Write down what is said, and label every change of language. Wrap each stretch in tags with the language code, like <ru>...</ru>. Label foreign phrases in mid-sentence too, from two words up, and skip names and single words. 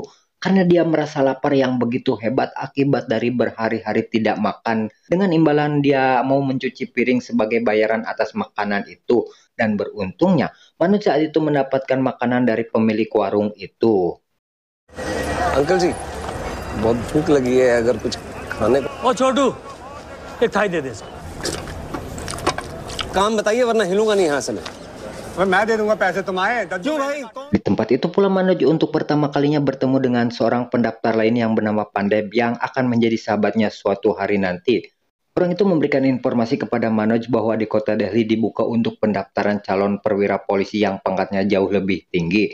<id>Karena dia merasa lapar yang begitu hebat akibat dari berhari-hari tidak makan. Dengan imbalan dia mau mencuci piring sebagai bayaran atas makanan itu. Dan beruntungnya, Manoj saat itu mendapatkan makanan dari pemilik warung itu.</id> <hi>Uncle ji, बहुत भूख लगी है अगर कुछ खाने को। ओ छोटू, एक थाई दे दे। काम बताइए वरना हिलूंगा नहीं यहाँ से मैं। मैं दे दूंगा पैसे तुम आए। क्यों भाई?</hi> <id>Di tempat itu pula Manoj untuk pertama kalinya bertemu dengan seorang pendaftar lain yang bernama Pandey yang akan menjadi sahabatnya suatu hari nanti. Orang itu memberikan informasi kepada Manoj bahwa di kota Delhi dibuka untuk pendaftaran calon perwira polisi yang pangkatnya jauh lebih tinggi.</id>